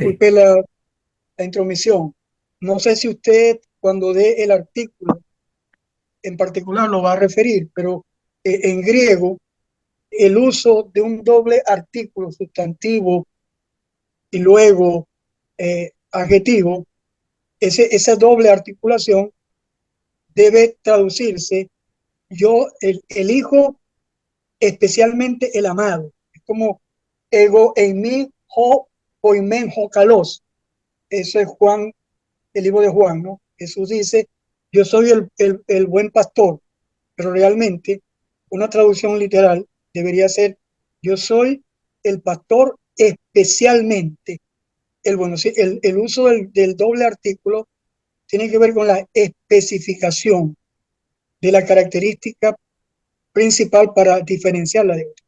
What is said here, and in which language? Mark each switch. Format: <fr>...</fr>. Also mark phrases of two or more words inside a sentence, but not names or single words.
<es>disculpe la intromisión. No sé si usted, cuando dé el artículo en particular, lo va a referir, pero en griego, el uso de un doble artículo sustantivo y luego adjetivo, esa doble articulación debe traducirse el hijo, especialmente el amado. Es como</es> <el>ἐγώ εἰμι, ὁ ποιμὴν ὁ καλός.</el> <es>Eso es Juan, el libro de Juan, ¿no? Jesús dice, yo soy el buen pastor, pero realmente una traducción literal debería ser, yo soy el pastor especialmente el bueno. Sí, el uso del doble artículo tiene que ver con la especificación de la característica principal para diferenciarla de otra.</es>